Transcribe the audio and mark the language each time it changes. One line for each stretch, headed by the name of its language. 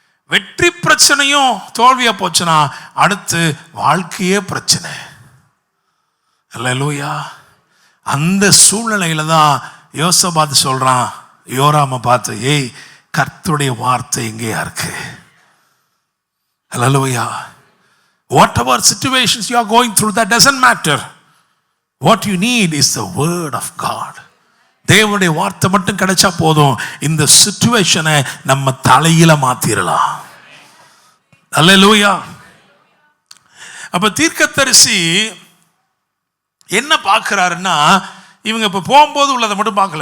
Tamil: வெற்றி பிரச்சனையும் தோல்வியா போச்சுன்னா அடுத்து வாழ்க்கையே பிரச்சனை. அல்லேலூயா. அந்த சூழ்நிலையில தான் யோசபாத் சொல்றான், யோராம பார்த்து, ஏய் கர்த்தருடைய வார்த்தை எங்கேயா இருக்கு? ஹல்லேலூயா.
English: Whatever situations you are going through, that doesn't matter. What you need is the word of God.
Tamil: தேவனுடைய வார்த்தை மட்டும் கிடைச்சா போதும், இந்த சிச்சுவேஷனை நம்ம தலையில மாத்திரலாம். ஹல்லேலூயா. அப்ப தீர்க்கதரிசி என்ன பார்க்கிறாருன்னா, இவங்க இப்ப போகும்போது உள்ளதை மட்டும் பார்க்கல.